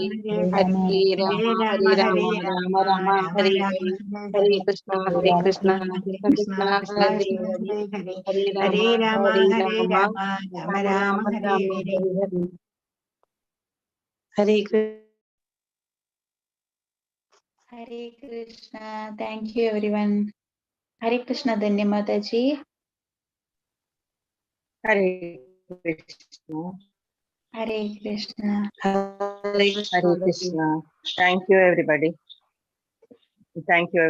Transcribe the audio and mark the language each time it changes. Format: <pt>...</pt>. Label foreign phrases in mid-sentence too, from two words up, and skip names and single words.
<sa>ഹരേ രാമ ഹരേ രാമ രാമ രാമ ഹരേ ഹരേ. ഹരേ കൃഷ്ണ ഹരേ കൃഷ്ണ കൃഷ്ണ കൃഷ്ണ ഹരേ ഹരേ. ഹരേ രാമ ഹരേ രാമ രാമ രാമ രാമ ഹരേ ഹരേ. ഹരേ കൃഷ്ണ. ഹരേ കൃഷ്ണ.</sa> <en>Thank you everyone.</en> <sa>ഹരേ കൃഷ്ണ ധന്യമാതാജി. ഹരേ കൃഷ്ണ. ഹരേ കൃഷ്ണ. ഹരേ കൃഷ്ണ ഹരേ കൃഷ്ണ.</sa> <en>Thank you everybody. Thank you</en>